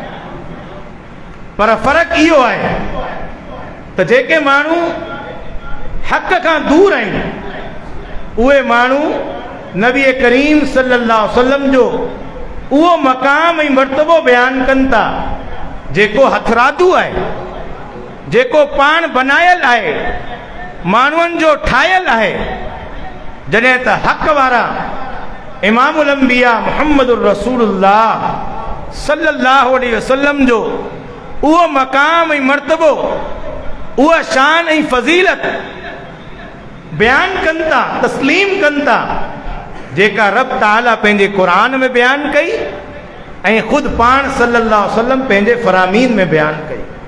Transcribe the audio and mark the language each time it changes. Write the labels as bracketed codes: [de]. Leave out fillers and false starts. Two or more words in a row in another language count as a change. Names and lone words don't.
[sd] पर फ़र्क़ु इहो आहे त जेके माण्हू हक़ खां दूर आहिनि उहे माण्हू नबी करीम [ar] صلى الله عليه وسلم [sd] जो उहो मक़ाम ऐं मर्तबो बयानु कनि था जेको हथरादू आहे, जेको पाण बनायल आहे, माण्हुनि जो ठाहियल आहे। जॾहिं त हक़ वारा [ar] إمام الأنبياء محمد رسول الله صلى الله عليه وسلم [sd] जो उहो मक़ाम ऐं मर्तबो, उहा शान ऐं फज़ीलत बयानु कनि था, तस्लीम कनि था, जेका रब ताला पंहिंजे क़ुरान में बयानु कई ऐं ख़ुदि पाण [ar] صلى الله عليه وسلم [sd] पंहिंजे फ़रामीन में बयानु कई।